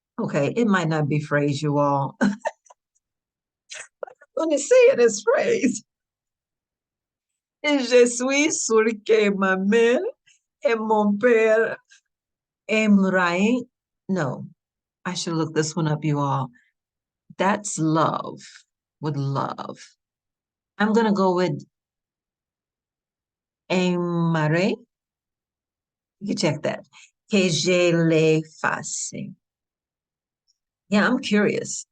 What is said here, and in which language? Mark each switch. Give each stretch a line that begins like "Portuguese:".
English: Okay, it might not be phrase, you all. Let me say it as phrase.
French: Je suis sûr que ma mère et mon père aimeraient.
English: No, I should look this one up, you all. That's love with love. I'm going to go with aimerait. You can check that.
French: Que je le fasse.
English: Yeah, I'm curious.